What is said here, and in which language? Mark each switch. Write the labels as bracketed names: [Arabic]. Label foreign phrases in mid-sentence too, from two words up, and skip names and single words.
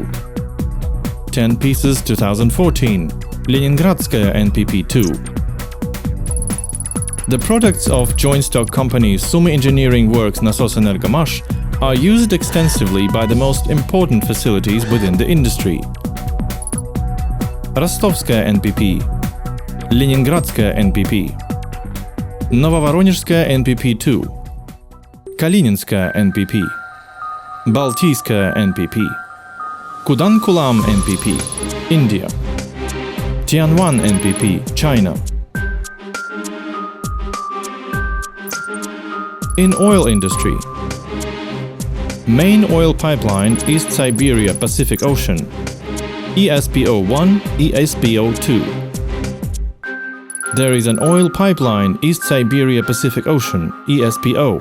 [English] 10 pieces 2014 Leningradskaya NPP 2. The products of joint stock company Sumy Engineering Works NASOSENERGOMASH are used extensively by the most important facilities within the industry. Rostovskaya NPP, Leningradskaya NPP, Novovoronezhskaya NPP 2, Kalininskaya NPP, Baltiyskaya NPP, Kudankulam NPP, India, Tianwan NPP, China. In oil industry, main oil pipeline East Siberia Pacific Ocean, ESPO-1, ESPO-2. There is an oil pipeline East Siberia Pacific Ocean, ESPO.